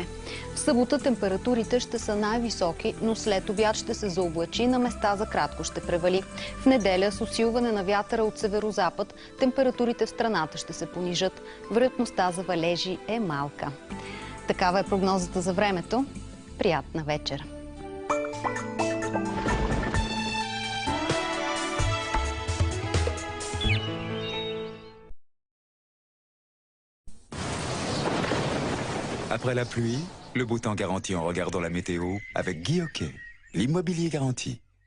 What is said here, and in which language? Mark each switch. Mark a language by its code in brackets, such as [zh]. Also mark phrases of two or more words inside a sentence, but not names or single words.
[bg] В събота температурите ще са най-високи, но след обяд ще се заоблачи, на места за кратко ще превали. В неделя с усилване на вятъра от северозапад температурите в страната ще се понижат. Вероятността за валежи е малка. Такава е прогнозата за времето. Приятна вечер! [fr] Après la pluie, le beau temps garanti en regardant la météo avec Guy Hockey, l'immobilier garanti.